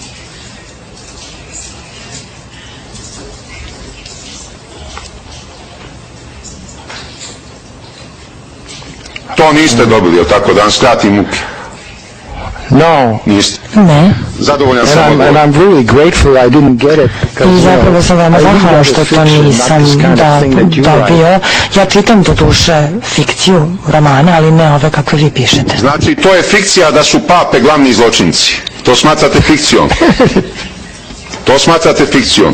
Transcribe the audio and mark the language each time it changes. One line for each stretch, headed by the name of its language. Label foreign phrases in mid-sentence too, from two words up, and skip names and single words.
Croatian: To niste dobili, o tako da vam skratim muke. No. Niste. Ne. Zadovoljan sam And odgovor.
English: I'm really grateful I didn't get it.
Croatian: I zapravo sam veoma zahvalan što to nisam dobio. Ja čitam do duše fikciju romana, ali ne ove kakve vi pišete. Znači, to je fikcija da su pape glavni zločinci. To smatrate fikcijom. To smatrate fikcijom.